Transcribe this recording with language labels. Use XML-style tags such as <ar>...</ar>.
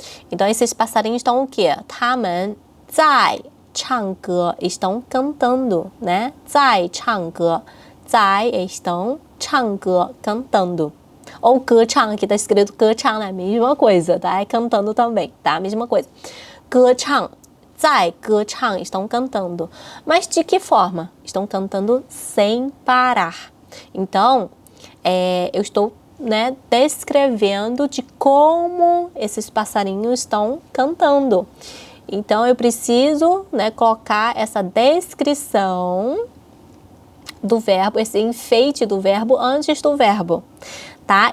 <pt>Então, esses passarinhos estão o quê?</pt> <zh>他们在唱歌,</zh> <pt>estão cantando, né?</pt> <zh>在唱歌,</zh> <pt>在 estão 唱歌, cantando. Ou 歌唱, aqui está escrito 歌唱, né? Mesma coisa, tá? É cantando também, tá? Mesma coisa. 歌唱,</pt> <zh>在歌唱,</zh> <pt>estão cantando. Mas de que forma? Estão cantando sem parar. Então, eu estou, né, descrevendo de como esses passarinhos estão cantando. Então, eu preciso, né, colocar essa descrição do verbo, esse enfeite do verbo antes do verbo, tá?</pt>